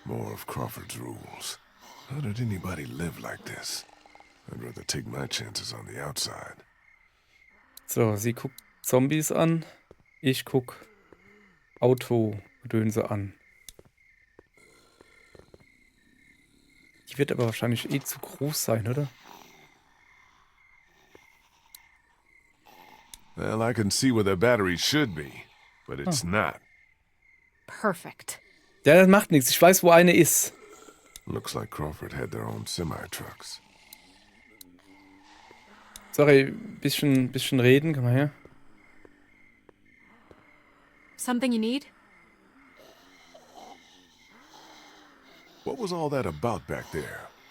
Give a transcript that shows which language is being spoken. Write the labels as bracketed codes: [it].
[en] More of Crawford's rules. How did anybody live like this? I'd rather take my chances on the outside. [de] So, sie guckt Zombies an. Ich guck Autogedönse an. Die wird aber wahrscheinlich eh zu groß sein, oder? [en] Well, I can see where the battery should be, but it's not. Perfect. [de] Ja, das macht nichts. Ich weiß, wo eine ist. [en] Looks like Crawford had their own semi-trucks. [de] Sorry, bisschen reden. Komm mal her. [en] Something you need? What was all that about back there?